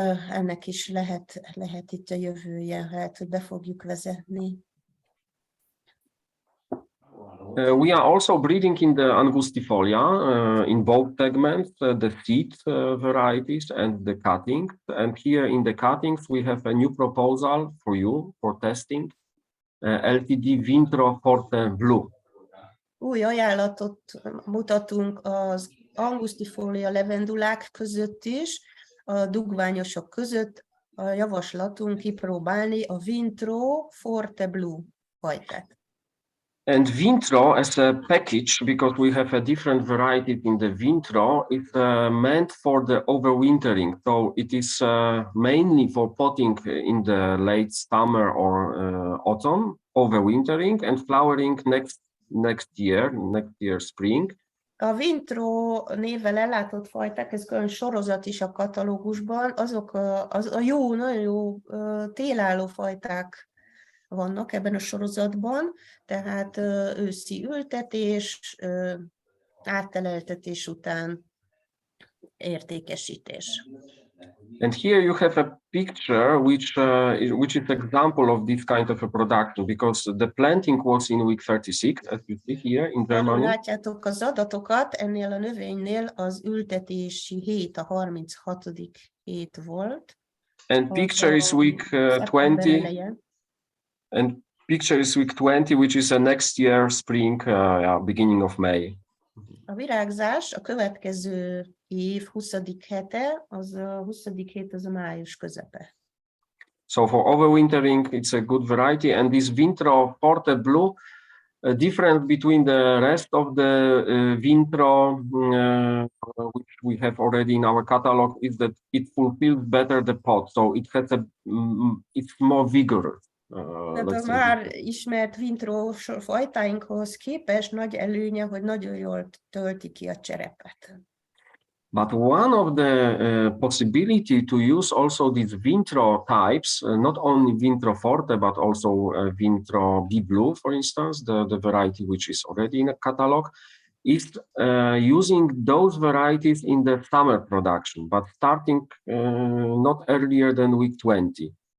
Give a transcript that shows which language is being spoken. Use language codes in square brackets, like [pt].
[hu] Ennek is lehet itt a jövője, lehet, hogy be fogjuk vezetni. [en] We are also breeding in the Angustifolia in both segments, the seed varieties and the cuttings. And here in the cuttings, we have a new proposal for you for testing, LTD Vintro Forte Blue. [hu] Új ajánlatot mutatunk az Angustifolia levendulák között is, a dugványosok között. A javaslatunk kipróbálni a Vintro Forte Blue fajtát. [en] And Vintro as a package, because we have a different variety in the Vintro, is meant for the overwintering. So it is mainly for potting in the late summer or autumn, overwintering and flowering next year spring. [hu] A Vintro névvel ellátott fajták, ez külön sorozat is a katalógusban, azok nagyon jó télálló fajták vannak ebben a sorozatban, tehát őszi ültetés, átteleltetés után értékesítés. [en] And here you have a picture which is example of this kind of a production, because the planting was in week 36, as you see here in Germany. [hu] Látjátok az adatokat, ennél a növénynél az ültetési hét a 36. hét volt. [en] And picture is week 20. And picture is week 20, which is a next year spring, beginning of May. [hu] A virágzás a következő év 20. hete, az a 20. hét az a május közepe. [en] So for overwintering, it's a good variety. And this Vintro Forte Blue, a difference between the rest of the Vintro, which we have already in our catalog, is that it fulfills better the pot. So it has it's more vigorous. [hu] Tehát a már ismert Vintro fajtáinkhoz képest nagy előnye, hogy nagyon jól tölti ki a cserepet. [en] But one of the possibility to use also these Vintro types, not only Vintro Forte, but also Vintro B Blue, for instance, the variety which is already in a catalog, is using those varieties in the summer production, but starting not earlier than week 20.